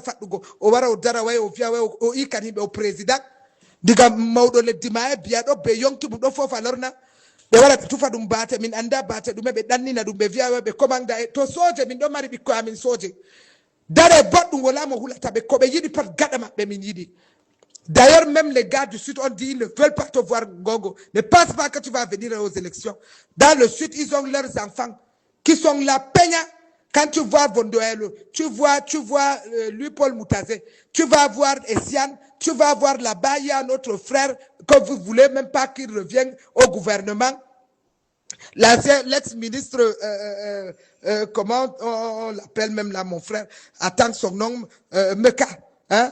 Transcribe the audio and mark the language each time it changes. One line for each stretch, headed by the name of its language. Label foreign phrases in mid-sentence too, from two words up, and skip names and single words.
Fula: faɗɗugo o wara o dara way o wiya way o ikan himɓe o président diga mawɗo leddi ma e biya ɗo ɓe yonki mum ɗo foof a lorna ɓe wara ɓe tufa ɗum baate min anda baate ɗume ɓe ɗannina ɗum ɓe wiya ɓe commanda e to soje min ɗo mari ɓikkoye amin soje dare boɗɗum wala mo hulata ɓe ko ɓe yiɗi pat gaɗa maɓɓe min yiɗi
French: d'ailleurs même les gars du sud on dit ils ne veulent pas te voir Gongo ne pense pas que tu vas venir aux élections dans le sud ils ont leurs enfants qui sont là peña quand tu vois
Fula: Vondoelo tu vois
French: lui Paul Moutazé tu vas voir Essiane tu vas voir là-bas il y a notre frère que vous voulez même pas qu'il revienne au gouvernement l'ex-ministre comment on l'appelle même là mon frère attends son nom Meka hein?